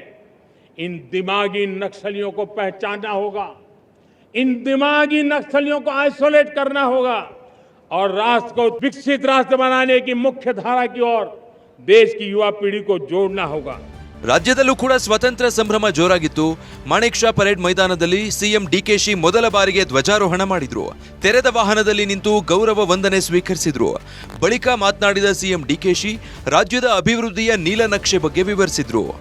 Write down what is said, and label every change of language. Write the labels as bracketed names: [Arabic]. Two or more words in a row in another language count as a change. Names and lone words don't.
[Hindi] इन दिमागी नक्सलियों को पहचानना होगा, इन दिमागी नक्सलियों को आइसोलेट करना होगा और राष्ट्र को विकसित राष्ट्र बनाने की मुख्य धारा की ओर देश की युवा पीढ़ी को जोड़ना होगा. [Kannada] ರಾಜ್ಯದಲ್ಲೂ ಕೂಡ ಸ್ವಾತಂತ್ರ್ಯ ಸಂಭ್ರಮ ಜೋರಾಗಿತ್ತು. ಮಾಣಿಕ್ ಶಾ ಪರೇಡ್ ಮೈದಾನದಲ್ಲಿ ಸಿಎಂ ಡಿಕೆಶಿ ಮೊದಲ ಬಾರಿಗೆ ಧ್ವಜಾರೋಹಣ ಮಾಡಿದ್ರು. ತೆರೆದ ವಾಹನದಲ್ಲಿ ನಿಂತು ಗೌರವ ವಂದನೆ ಸ್ವೀಕರಿಸಿದ್ರು. ಬಳಿಕ ಮಾತನಾಡಿದ ಸಿಎಂ ಡಿಕೆಶಿ ರಾಜ್ಯದ ಅಭಿವೃದ್ಧಿಯ ನೀಲನಕ್ಷೆ ಬಗ್ಗೆ ವಿವರಿಸಿದ್ರು.